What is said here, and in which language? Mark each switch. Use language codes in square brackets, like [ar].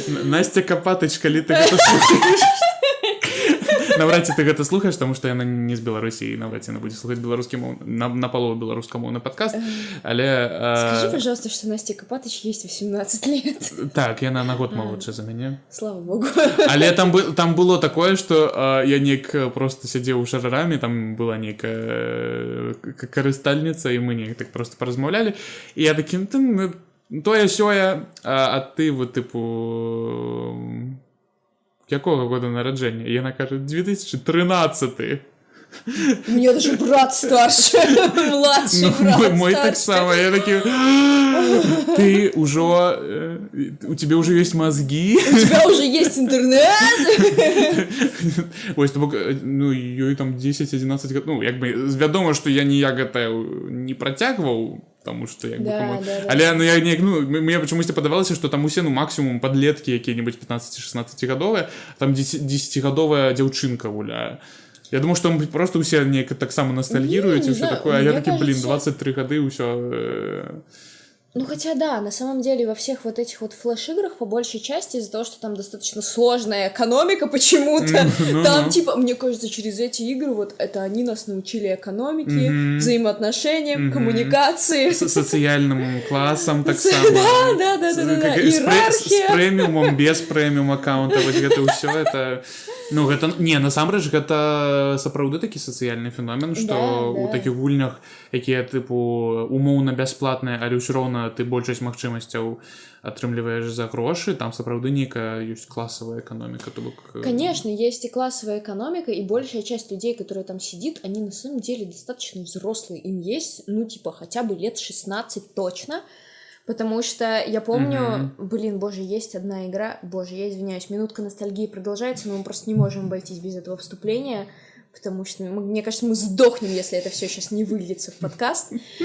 [be] Настя Капатыч, калі ты гэта слухаеш. Навряд ці ты гэта слухаеш, таму што яна не з Беларусі, і навряд ці яна будзе слухаць беларускі мовы, напалову беларускамоўны падкаст, але... [ru] Скажи, пожалуйста, что Настя Капатыч есть 18 лет. [be] Так, яна на год малодшая за мяне. [ru] Слава богу. [be] Але там было такое, што я неяк просто сядзеў у ШРРАМе, там была нейкая карыстальніца, і мы неяк так просто паразмаўлялі, і я такі, тое-сёе, а ты вот, типу... [ru] Какого года [be] нараджэння? Яна кажа, 2013. [ru] У меня даже брат старше, младший брат [be] Мой так само. [ru] Я такие, ты уже, у тебя уже есть мозги. У тебя уже есть интернет. [be] Ой, ну, ёй там 10-11 год. Ну, як бы, вядома, што я ніяк гэта не працягваў, [ru] потому что [be] як бы кому... Але ну, я неяк, ну, мне чамусьці падавалася, што там усе, ну, максимум падлеткі якія-небудзь 15-16-гадовыя, там 10-гадовая дзяўчынка гуляе. [ru] Я думаю, что просто все неяк таксама ностальгируют и все такое, а я такие, блин, 23 года и все... Ну, хотя да, на самом деле во всех вот этих вот флеш-играх по большей части из-за того, что там достаточно сложная экономика почему-то, там типа, мне кажется, через эти игры вот это они нас научили экономике, взаимоотношениям, коммуникации. С социальным классом так само. Да, иерархия. С премиумом, без премиум аккаунта, вот это все, это... [be] Ну, гэта, не, насамрэч, гэта сапраўды такі сацыяльны феномен, што ў такіх гульнях, якія, тыпу, умоўна бясплатныя, але ўсё роўна ты большасць магчымасцяў атрымліваеш за грошы, там сапраўды нейкая ёсць классовая экономика. [ru] Конечно, есть и классовая экономика, и большая часть людей, которые там сидит, они на самом деле достаточно взрослые, им есть, ну, типа, хотя бы лет 16 точно. Потому что я помню, блин, боже, есть одна игра, боже, я извиняюсь, минутка ностальгии продолжается, но мы просто не можем обойтись без этого вступления, потому что, мне кажется, мы сдохнем, если это все сейчас не выльется в подкаст.